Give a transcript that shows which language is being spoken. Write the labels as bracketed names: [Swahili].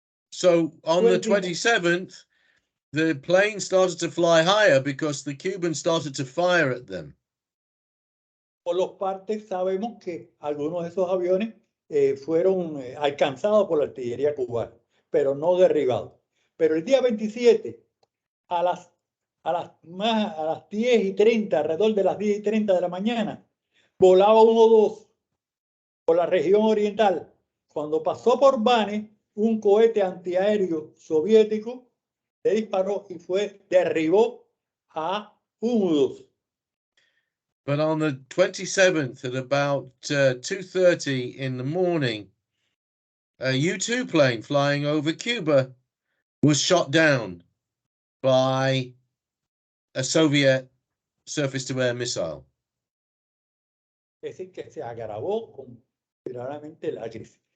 [English] So on the 27th, the plane started to fly higher because the Cubans started to fire at them. [Spanish] Por los partes sabemos que algunos de esos aviones fueron alcanzados por la artillería cubana, pero no derribados. Pero el día 27, a las 10:30, alrededor de las 10:30 de la mañana, volaba 1-2 por la región oriental. Cuando pasó por Bane, un cohete antiaéreo soviético le disparó y derribó a 1-2. [English] But on the 27th at about 2:30 in the morning, a U-2 plane flying over Cuba was shot down by a Soviet surface-to-air missile. [Spanish] Es decir, que se agravó considerablemente la crisis.